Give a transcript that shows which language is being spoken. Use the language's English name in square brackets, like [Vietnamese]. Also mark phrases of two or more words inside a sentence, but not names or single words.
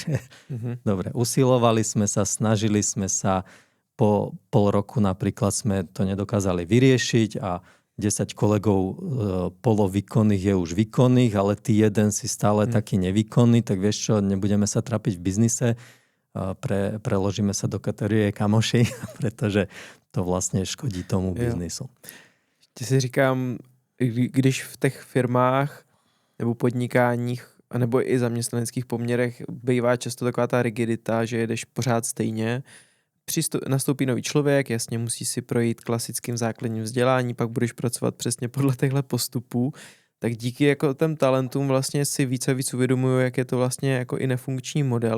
[Slovak] Že, dobre, usilovali sme sa, snažili sme sa, po pol roku napríklad sme to nedokázali vyriešiť a 10 kolegov polovýkonných je už výkonných, ale ty jeden si stále taký nevýkonný, tak vieš čo, nebudeme sa trapiť v biznise, preložíme sa do kategórie kamoši, pretože to vlastně škodí tomu biznisu. [Czech] Ještě si říkám, když v těch firmách nebo podnikáních, nebo i zaměstnaneckých poměrech bývá často taková ta rigidita, že jedeš pořád stejně, nastoupí nový člověk, jasně musí si projít klasickým základním vzdělání, pak budeš pracovat přesně podle těchto postupů, tak díky jako těm talentům vlastně si víc a víc uvědomuju, jak je to vlastně jako i nefunkční model.